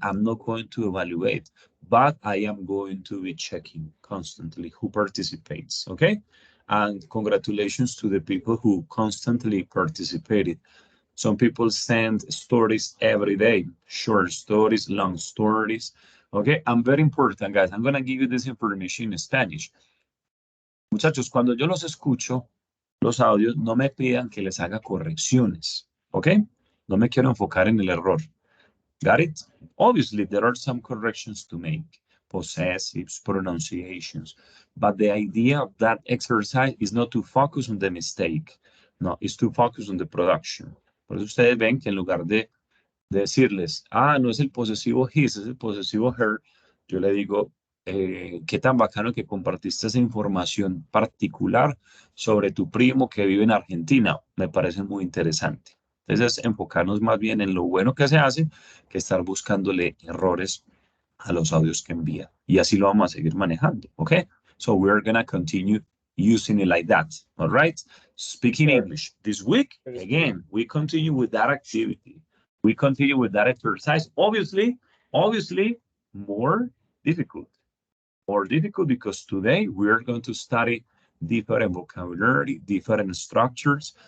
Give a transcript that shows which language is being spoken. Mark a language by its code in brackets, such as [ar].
[en] I'm not going to evaluate, but I am going to be checking constantly who participates, okay? And congratulations to the people who constantly participated. Some people send stories every day, short stories, long stories, okay? And very important, guys, I'm gonna give you this information in Spanish. [es] Muchachos, cuando yo los escucho, los audios, no me pidan que les haga correcciones, ¿ok? No me quiero enfocar en el error. [en] Got it? Obviously, there are some corrections to make, possessives, pronunciations, but the idea of that exercise is not to focus on the mistake. No, it's to focus on the production. [es] Por eso ustedes ven que en lugar de decirles, no es el posesivo his, es el posesivo her, yo le digo, qué tan bacano que compartiste esa información particular sobre tu primo que vive en Argentina. Me parece muy interesante. Entonces, enfocarnos más bien en lo bueno que se hace que estar buscándole errores a los audios que envía. Y así lo vamos a seguir manejando, ¿ok? [en] So we're going to continue using it like that, all right? Speaking English. This week, again, we continue with that activity. We continue with that exercise. Obviously, more difficult. More difficult because today we are going to study different vocabulary, different structures.